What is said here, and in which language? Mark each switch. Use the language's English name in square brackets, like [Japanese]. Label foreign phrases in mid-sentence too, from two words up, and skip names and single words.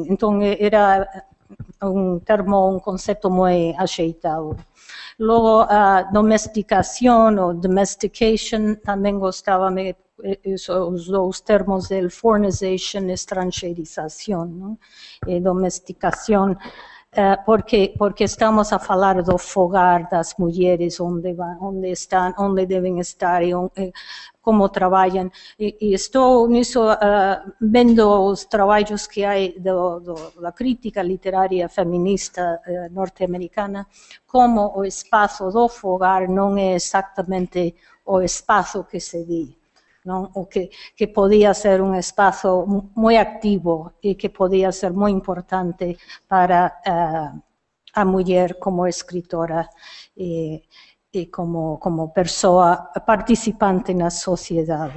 [Galician] Entón, era un termo, un concepto moi axeitado. Logo, a domesticación ou domestication, tamén gostaba-me os dous termos del foreignization, estrangeirización, e domesticación, porque estamos a falar do fogar das mulheres, onde están, onde [Portuguese] devem estar e como trabalham. E estou nisso vendo os trabalhos que há da crítica literária feminista norte-americana, como o espaço do fogar não é exatamente o espaço que se di. [Galician] Non? O que podía ser un espazo moi activo e que podía ser moi importante para a muller como escritora e como persoa participante na sociedade.